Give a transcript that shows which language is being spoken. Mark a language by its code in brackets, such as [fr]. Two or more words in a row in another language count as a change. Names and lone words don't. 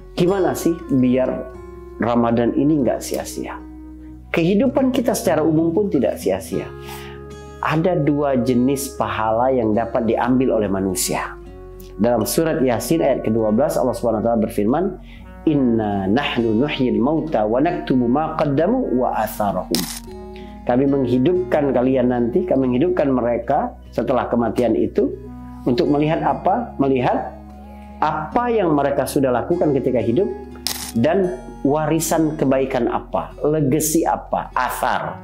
[id] Gimana sih biar Ramadan ini nggak sia-sia. Kehidupan kita secara umum pun tidak sia-sia. Ada dua jenis pahala yang dapat diambil oleh manusia. Dalam surat Yasin ayat ke-12 Allah [ar] سبحانه وتعالى [id] berfirman, [ar] "إنا نحن نحيي الموتى ونكتب ما قدموا وآثارهم." [id] Kami menghidupkan kalian nanti, kami menghidupkan mereka setelah kematian itu untuk melihat apa? Melihat apa yang mereka sudah lakukan ketika hidup dan warisan kebaikan apa, legacy apa, athar.